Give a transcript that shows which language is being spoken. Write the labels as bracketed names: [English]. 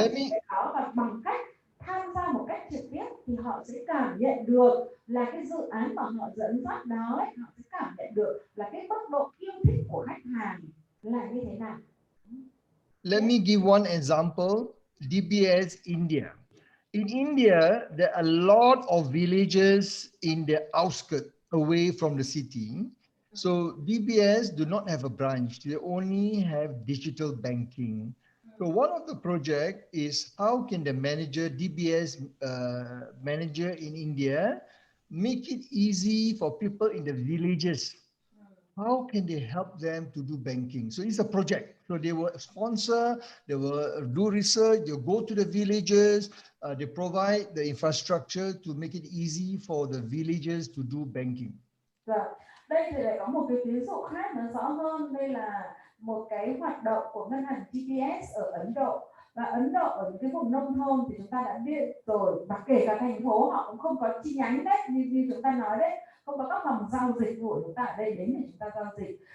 [Vietnamese] cái đó, và bằng cách tham gia một cách trực tiếp thì họ sẽ cảm nhận được là cái dự án mà họ dẫn dắt đó ấy, họ sẽ cảm nhận được là cái mức độ yêu thích của khách hàng là như thế nào. [English] Let me give one example, DBS India. In India, there are a lot of villages in the outskirts away from the city. So DBS do not have a branch, they only have digital banking. So one of the project is how can the manager, DBS manager in India, make it easy for people in the villages. How can they help them to do banking? So it's a project. So they will sponsor, they will do research, they'll go to the villages, they provide the infrastructure to make it easy for the villages to do banking. [Vietnamese] Đây thì lại có một cái ví dụ khác nó rõ hơn. Đây là một cái hoạt động của ngân hàng DBS ở Ấn Độ. Và Ấn Độ ở những cái vùng nông thôn thì chúng ta đã biết rồi, và kể cả thành phố họ cũng không có chi nhánh đấy, như chúng ta nói đấy, không có các phòng giao dịch của chúng ta ở đây đến để chúng ta giao dịch.